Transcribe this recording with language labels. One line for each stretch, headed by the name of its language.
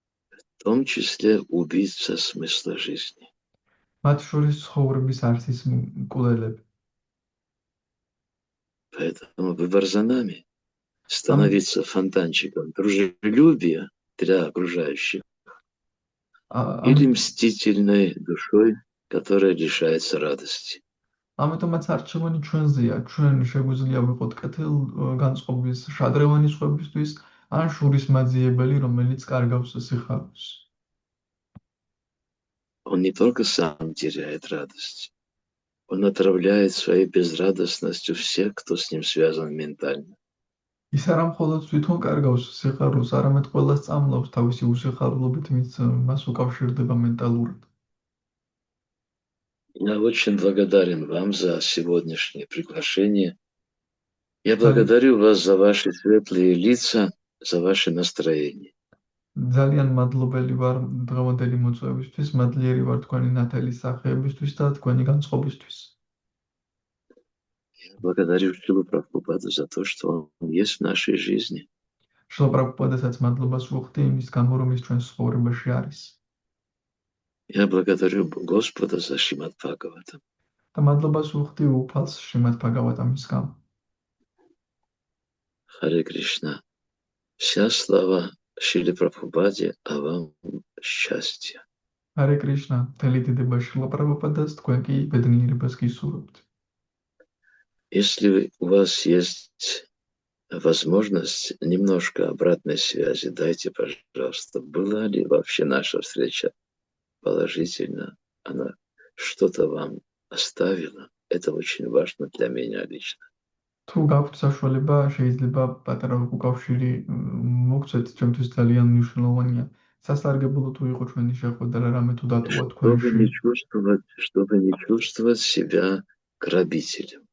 Russian: В том числе убийца смысла жизни.
Georgian: მათ შორის ცხოვრების არსის მკვლელები.
Russian: Поэтому выбор за нами. Am- Становиться фонтанчиком дружелюбия для окружающих или
Georgian: ამით
Russian: мстительной душой, которая лишается радости.
Georgian: ამიტომაც არჩევანი ჩვენზეა. ჩვენ შეგვიძლია ვიყოთ კეთილგანწყობის შადრევანი სხვებისთვის, ან შურისმაძიებელი, რომელიც კარგავს სიხარულს.
Russian: Он не только сам теряет радость, он отравляет своей безрадостностью всех, кто с ним связан ментально.
Georgian: ის არა მხოლოდ თვითონ კარგავს სიხარულს, არამედ ყველას წამლავს თავისი უსიხარულობით, ვინც მას უკავშირდება მენტალურად.
Russian: Я очень благодарен вам за сегодняшнее приглашение. Я
Georgian: ძალიან
Russian: благодарю вас за ваши светлые лица, за ваше настроение.
Georgian: ძალიან მადლობელი ვარ დღევანდელი მოწვევისთვის, მადლიერი ვარ თქვენი ნათელი სახეებისთვის და თქვენი განწყობისთვის.
Russian: Я благодарю Шрилу Прабхупаду за то, что он есть в нашей жизни.
Georgian: შილ პრაბჰუპადასაც მადლობას ვუხდი იმის გამო, რომ ის ჩვენს ცხოვრებაში არის.
Russian: Я благодарю Господа за Шримад Бхагаватам.
Georgian: და მადლობას ვუხდი უფალს შრიმად ბჰაგავატამის გამო.
Russian: Харе Кришна. Вся слава Шриле Прабхупаде, а вам счастья.
Georgian: ჰარე კრიშნა, მთელი დიდება შილა პრაბჰუპადას, თქვენ კი ბედნიერებას გისურვებთ.
Russian: Если у вас есть возможность немножко обратной связи, дайте, пожалуйста, была ли вообще наша встреча положительно, она что-то вам оставила. Это очень важно для меня лично.
Georgian: თუ გაქვთ საშუალება, შეიძლება პატარა უკავშირი მოგცეთ, ჩემთვის ძალიან მნიშვნელოვანია. სასარგებლო თუ იყო ჩვენი შეხვედრა, რამე თუ დატოვა თქვენში.
Russian: Чтобы не чувствовать себя грабителем.